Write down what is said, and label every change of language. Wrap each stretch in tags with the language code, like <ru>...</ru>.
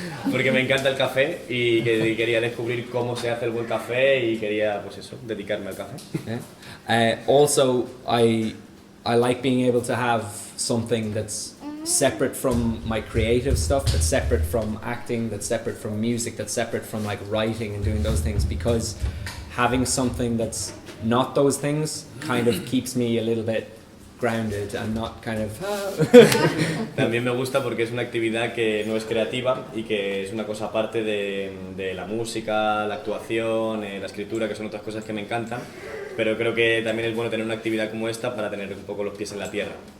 <es>Porque me encanta el café y quería descubrir cómo se hace el buen café y quería, pues eso, dedicarme al café. Yeah.</es> <en>Also, I like being able to have something that's separate from my creative stuff, that's separate from acting, that's separate from music, that's separate from like writing and doing those things, because having something that's not those things kind of keeps me a little bit grounded and not kind of...</en> <es>También me gusta porque es una actividad que no es creativa y que es una cosa aparte de la música, la actuación, la escritura, que son otras cosas que me encantan, pero creo que también es bueno tener una actividad como esta para tener un poco los pies en la tierra.</es>